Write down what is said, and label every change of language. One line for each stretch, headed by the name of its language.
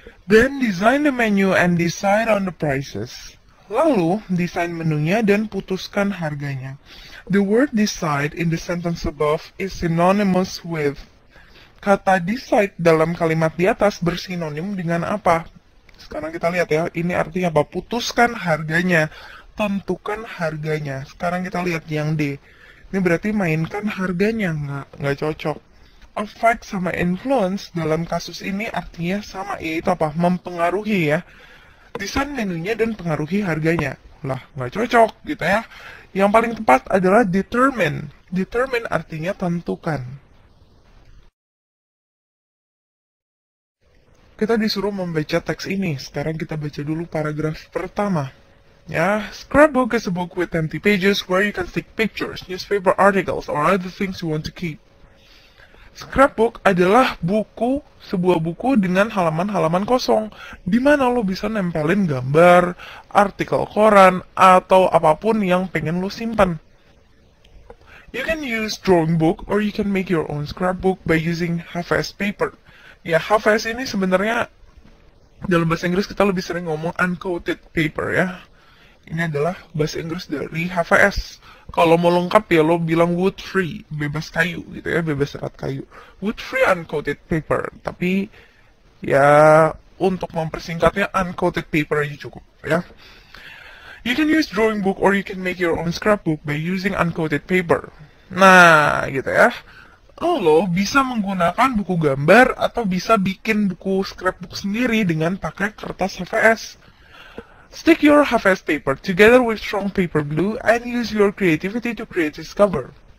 English: Then design the menu and decide on the prices.
Indonesian: Lalu, desain menunya dan putuskan harganya.
English: The word decide in the sentence above is synonymous with.
Indonesian: Kata decide dalam kalimat di atas bersinonim dengan apa? Sekarang kita lihat ya, ini artinya apa? Putuskan harganya, tentukan harganya. Sekarang kita lihat yang D. Ini berarti mainkan harganya, nggak cocok. Affect sama influence dalam kasus ini artinya sama, yaitu apa? Mempengaruhi ya. Desain menunya dan pengaruhi harganya. Lah, nggak cocok gitu ya. Yang paling tepat adalah determine. Determine artinya tentukan. Kita disuruh membaca teks ini. Sekarang kita baca dulu paragraf pertama.
English: Ya, scrapbook is a book with empty pages where you can stick pictures, newspaper articles, or other things you want to keep.
Indonesian: Scrapbook adalah sebuah buku dengan halaman-halaman kosong, di mana lo bisa nempelin gambar, artikel koran, atau apapun yang pengen lo simpan.
English: You can use drawing book or you can make your own scrapbook by using HVS paper.
Indonesian: Ya, HVS ini sebenarnya dalam bahasa Inggris kita lebih sering ngomong uncoated paper ya. Ini adalah bahasa Inggris dari HVS. Kalau mau lengkap ya lo bilang
English: wood free,
Indonesian: bebas kayu gitu ya, bebas serat kayu.
English: Wood free uncoated paper.
Indonesian: Tapi ya untuk mempersingkatnya uncoated paper aja cukup ya.
English: You can use drawing book or you can make your own scrapbook by using uncoated paper.
Indonesian: Nah, gitu ya. Lo bisa menggunakan buku gambar atau bisa bikin buku scrapbook sendiri dengan pakai kertas HVS.
English: Stick your HVS paper together with strong paper glue and use your creativity to create this cover.